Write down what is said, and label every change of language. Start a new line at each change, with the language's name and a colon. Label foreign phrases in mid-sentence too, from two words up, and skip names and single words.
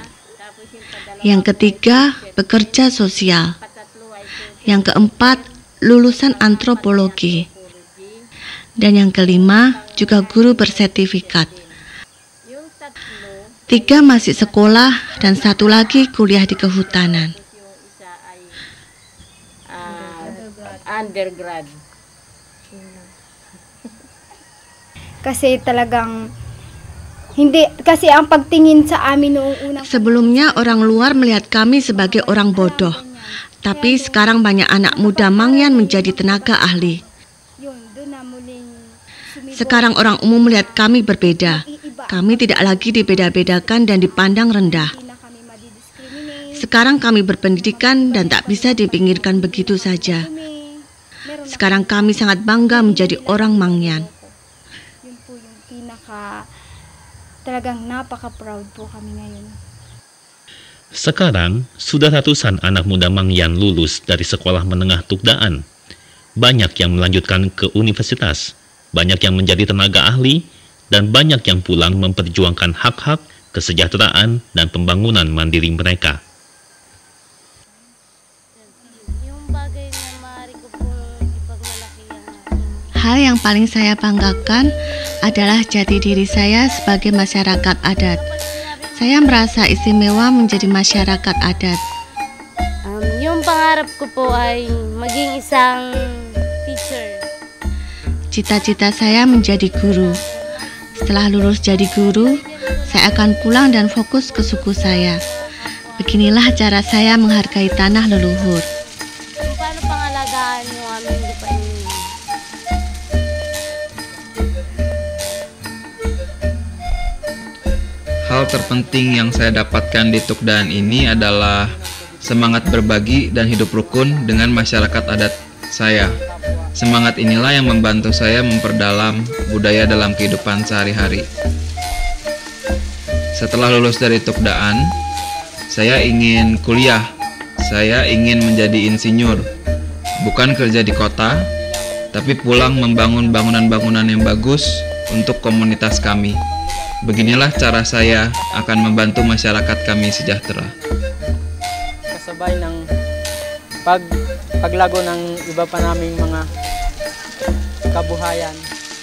Indonesian: Yang ketiga, bekerja sosial. Yang keempat, lulusan antropologi. Dan yang kelima, juga guru bersertifikat. 3 masih sekolah dan 1 lagi kuliah di kehutanan. Undergrad.
Filipino: Kasi talagang hindi, kasi ang pagtingin sa amin noong unang...
Indonesian: Sebelumnya orang luar melihat kami sebagai orang bodoh, tapi sekarang banyak anak muda Mangyan menjadi tenaga ahli. Sekarang orang umum melihat kami berbeda. Kami tidak lagi dibeda-bedakan dan dipandang rendah.
Filipino: Hindi na kami madidiskriminate.
Indonesian: Sekarang kami berpendidikan dan tak bisa dipinggirkan begitu saja.
Filipino: Meron na
Indonesian: Sekarang kami sangat bangga menjadi orang Mangyan.
Filipino: yun po yung talagang napaka-proud po kami ngayon.
Indonesian: Sekarang, sudah ratusan anak muda Mangyan lulus dari sekolah menengah Tugdaan. Banyak yang melanjutkan ke universitas, banyak yang menjadi tenaga ahli, dan banyak yang pulang memperjuangkan hak-hak, kesejahteraan, dan pembangunan mandiri mereka. Hal yang paling saya banggakan adalah jati diri saya sebagai masyarakat adat. Saya merasa istimewa menjadi masyarakat adat.
Filipino: Yung pangarap ko po ay maging isang teacher.
Indonesian: Cita-cita saya menjadi guru. Setelah lulus jadi guru, saya akan pulang dan fokus ke suku saya. Beginilah cara saya menghargai tanah leluhur.
Filipino: Kung paano pangalagaan yung aming lupa ninyo.
Indonesian: Hal terpenting yang saya dapatkan di Tugdaan ini adalah semangat berbagi dan hidup rukun dengan masyarakat adat saya. Semangat inilah yang membantu saya memperdalam budaya dalam kehidupan sehari-hari. Setelah lulus dari Tugdaan, saya ingin kuliah. Saya ingin menjadi insinyur. Bukan kerja di kota, tapi pulang membangun bangunan-bangunan yang bagus untuk komunitas kami. Beginilah cara saya akan membantu masyarakat kami sejahtera.
Filipino: Kasabay ng paglago ng iba pa naming mga kabuhayan.